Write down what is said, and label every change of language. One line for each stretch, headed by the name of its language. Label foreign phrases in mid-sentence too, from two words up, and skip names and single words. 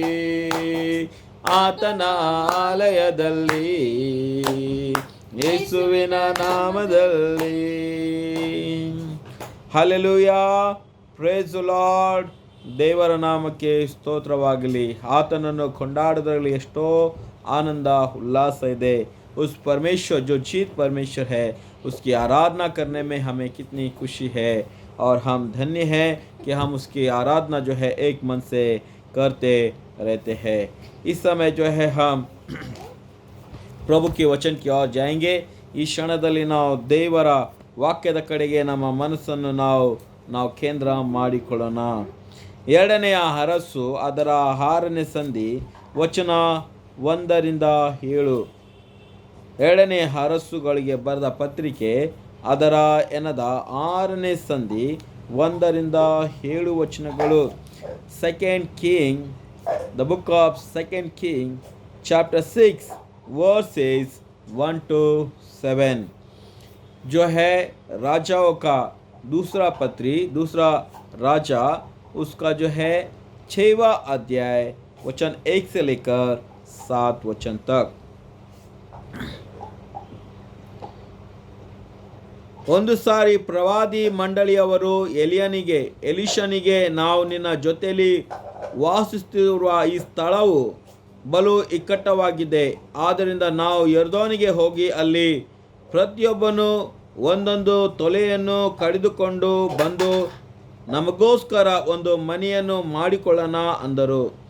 Kannada: ಆತನ ಆಲಯದಲ್ಲಿ ಯೇಸುವಿನ ನಾಮದಲ್ಲಿ.
English: Hallelujah, praise Lord.
Kannada: ದೇವರ ನಾಮಕ್ಕೆ ಸ್ತೋತ್ರವಾಗಲಿ. ಆತನನ್ನು ಕೊಂಡಾಡೋದ್ರಲ್ಲಿ ಎಷ್ಟೋ ಆನಂದ ಉಲ್ಲಾಸ ಇದೆ.
Hindi: उस परमेश्वर जो जीत परमेश्वर है उसकी आराधना करने में हमें कितनी खुशी है, और हम धन्य हैं कि हम उसकी आराधना जो है एक मन से करते रहते हैं। इस समय जो है हम प्रभु की वचन की ओर जाएंगे।
Kannada: ಈ ಕ್ಷಣದಲ್ಲಿ ನಾವು ದೇವರ ವಾಕ್ಯದ ಕಡೆಗೆ ನಮ್ಮ ಮನಸ್ಸನ್ನು ನಾವು ಕೇಂದ್ರ ಮಾಡಿಕೊಳ್ಳೋಣ। ಎರಡನೆಯ ಅರಸು ಅದರ 6ನೇ ಸಂಧಿ ವಚನ 1-7। ಎರಡನೇ ಅರಸುಗಳಿಗೆ ಬರೆದ ಪತ್ರಿಕೆ ಅದರ 6ನೇ ಸಂಧಿ 1-7 ವಚನಗಳು।
English: Second King, the Book of Second King chapter 6 verses 1-7
Hindi: जो है राजाओं का दूसरा राजा, उसका जो है 6वां अध्याय वचन 1 से लेकर 7 वचन तक।
Kannada: ಒಂದು ಸಾರಿ ಪ್ರವಾದಿ ಮಂಡಳಿಯವರು ಎಲಿಷನಿಗೆ ನಾವು ನಿನ್ನ ಜೊತೆಯಲ್ಲಿ ವಾಸಿಸುತ್ತಿರುವ ಈ ಸ್ಥಳವು ಬಲು ಇಕ್ಕಟ್ಟವಾಗಿದೆ, ಆದ್ದರಿಂದ ನಾವು ಯೊರ್ದಾನಿಗೆ ಹೋಗಿ ಅಲ್ಲಿ ಪ್ರತಿಯೊಬ್ಬನು ಒಂದೊಂದು ತೊಲೆಯನ್ನು ಕಡಿದುಕೊಂಡು ಬಂದು ನಮಗೋಸ್ಕರ ಒಂದು ಮನೆಯನ್ನು ಮಾಡಿಕೊಳ್ಳೋಣ ಅಂದರು।